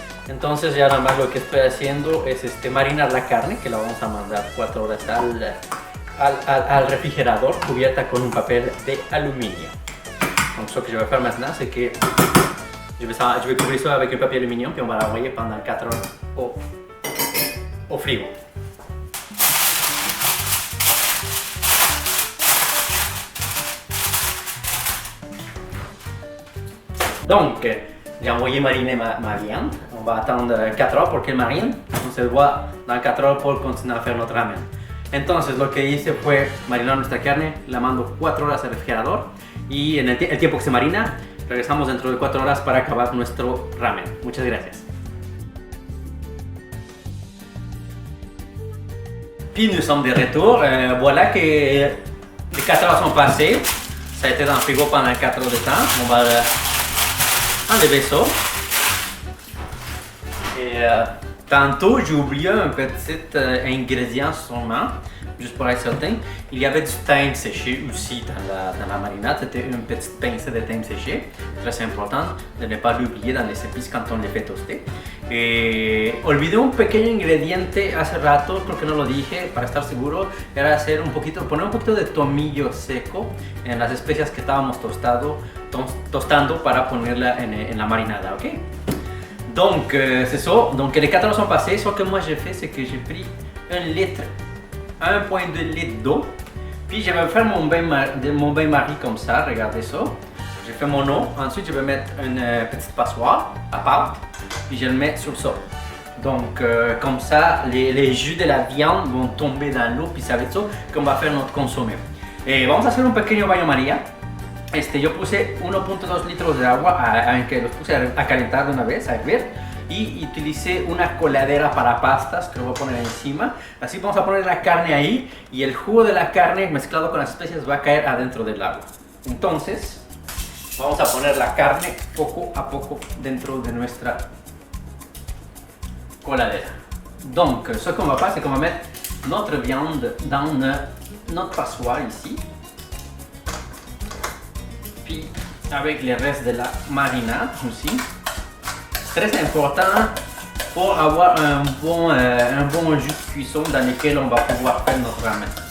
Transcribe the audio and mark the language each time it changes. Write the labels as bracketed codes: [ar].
[es] Entonces ya nada más lo que estoy haciendo es marinar la carne, que la vamos a mandar 4 horas al refrigerador, cubierta con un papel de aluminio. [fr] Donc ce que je vais faire maintenant, c'est que je vais couvrir ça avec un papier aluminium, puis on va l'envoyer pendant 4 heures au frigo. Donc, j'ai envoyé mariner ma viande. On va attendre 4 heures pour qu'elle marine. On se voit dans 4 heures pour continuer a faire notre ramen. [es] Entonces, lo que hice fue marinar nuestra carne, la mando 4 horas al refrigerador y en el tiempo que se marina, regresamos dentro de 4 horas para acabar nuestro ramen. Muchas gracias. [fr] Puis nous sommes de retour. Voilà que les 4 heures sont passées. Ça a été dans le frigo pendant 4 heures de temps. On va enlever ça. Et tantôt, j'ai oublié un petit ingrédient sûrement, juste pour être certain. Il y avait du thym séché aussi dans la marinade. C'était une petite pincée de thym séché. Très important de ne pas l'oublier dans les épices quand on les fait toaster. [es] Olvidé un pequeño ingrediente hace rato, creo que no lo dije, para estar seguro, era poner un poquito de tomillo seco en las especias que estábamos tostando para ponerla en la marinada, ok? [fr] Donc c'est ça, donc les 4 heures sont passées, ce que moi j'ai fait c'est que j'ai pris 1,2 litre d'eau, puis je vais faire mon bain-marie comme ça, regardez ça. J'ai fait mon eau, ensuite je vais mettre une petite passoire à pâte, puis je le mets sur ça. Donc comme ça, les jus de la viande vont tomber dans l'eau, puis ça va être ça qu'on va faire notre consommé. [es] Vamos a hacer un pequeño baño María. Yo puse 1.2 litros de agua, que los puse a calentar de una vez, a hervir, y utilicé una coladera para pastas que lo voy a poner encima. Así vamos a poner la carne ahí y el jugo de la carne mezclado con las especias va a caer adentro del agua. Entonces, vamos a poner la carne poco a poco dentro de nuestra coladera. [fr] Donc, ce qu'on va faire, c'est qu'on va mettre notre viande dans notre passoire ici. Puis, avec le reste de la marinade aussi. Très important pour avoir un bon jus de cuisson dans lequel on va pouvoir faire notre ramen.